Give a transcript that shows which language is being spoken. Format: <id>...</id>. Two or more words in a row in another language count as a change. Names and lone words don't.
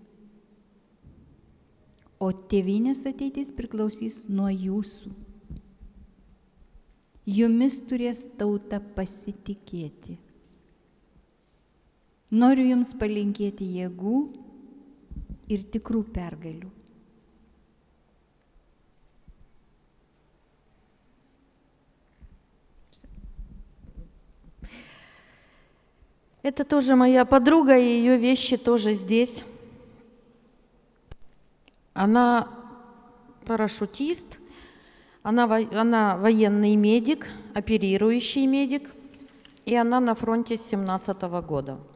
<lt>O tėvynės ateitis priklausys nuo jūsų. Jumis turės tauta pasitikėti. Noriu jums palinkėti jėgų ir tikrų pergalių.</lt> <ru>Это тоже моя подруга, и ее вещи тоже здесь. Она парашютист, она военный медик, оперирующий медик, и она на фронте с 17 года.</ru>